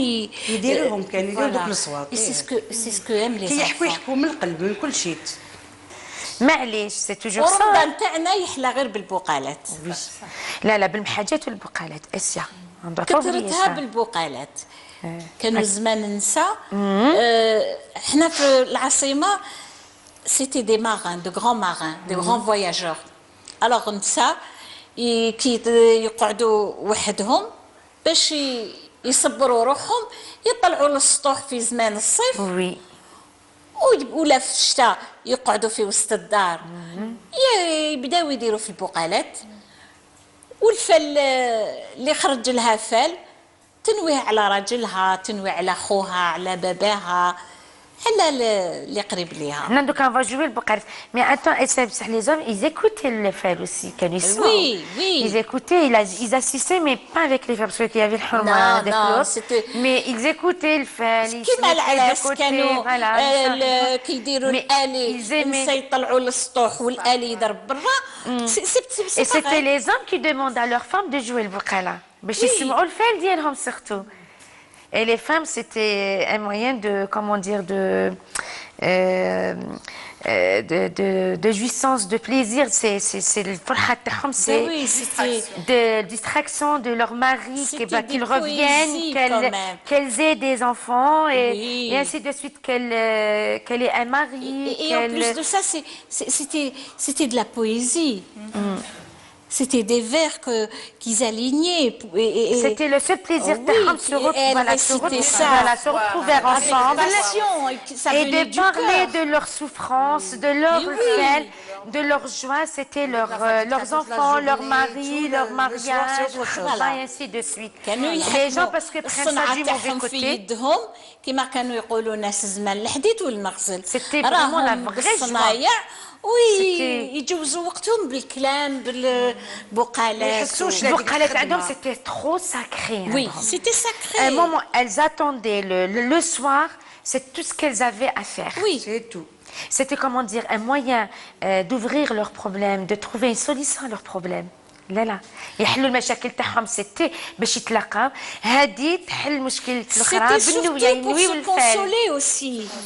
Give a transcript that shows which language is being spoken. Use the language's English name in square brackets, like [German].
[Arabic] يديروا لهم كان يديروا دوك الصوات [French] سي سكو ام لي [Arabic] يحكوا من القلب من كل شيء معليش [French] سي توجور صا. [Arabic] ورمضان تاعنا يحلى غير بالبقالات لا بالمحاجات والبقالات اسيا. كثرتها بالبقالات كانوا زمان النساء حنا في العاصمه [French] c'était des marins, de grands marins, de grands voyageurs. [Arabic] Alors النساء كي يقعدوا وحدهم باش يصبروا روحهم يطلعوا للسطوح في زمان الصيف [French] وي [Arabic] ولا في الشتاء يقعدوا في وسط الدار يبداو يديروا في البقالات والفل اللي خرج لها فال تنويه على راجلها تنويه على خوها على باباها على اللي قريب ليها. حنا دوكا [French] on va jouer le bocage. Mais attends, et ça, les hommes, ils écoutaient le fal aussi, [Arabic] كانوا يسمعوا. [French] Oui. Ils écoutaient, ils assistaient, mais pas avec les femmes, parce qu'il y avait le حرمة avec l'autre. Mais ils écoutaient le fal. [Arabic] كيما العراس كانوا [French] voilà. [Arabic] كيديروا الآلي النساء يطلعوا للسطوح والآلي يضرب برا. [French] Et c'était les hommes qui demandent à leurs femmes de jouer le bokala. [Arabic] باش يسمعوا الفال ديالهم surtout. [French] Et les femmes, c'était un moyen de, comment dire, de jouissance, de plaisir. C'est le [Arabic] فرحة تاعهم, [French] c'est de distraction de leur mari, qu'ils reviennent, qu'elles aient des enfants et ainsi de suite, qu'elle ait un mari. Et en plus de ça, c'était de la poésie. C'était des vers qu'ils alignaient. C'était le seul plaisir se retrouver ensemble et de parler de leur souffrance, de leur peine, de leur joie. C'était leurs enfants, leur mari, leur mariage, et ainsi de suite. Les gens, parce que prennent ça du mauvais côté. [Arabic] كما كانوا يقولوا ناس زمان الحديد والمغزل. [French] C'était vraiment la vraie joie. [Arabic] يجوزوا وقتهم بالكلام بالبقالات البقالات عندهم [French] c'était trop sacré. Oui, c'était sacré. À un moment, elles attendaient le soir, c'est tout ce qu'elles avaient à faire. Oui, c'est tout. C'était, comment dire, un moyen d'ouvrir leurs problèmes, de trouver une solution à leurs problèmes. [Arabic] لا يحلوا المشاكل تاعهم سيتي باش يتلاقاو هذه تحل المشكل الاخرى بالنويه ينويو الفال.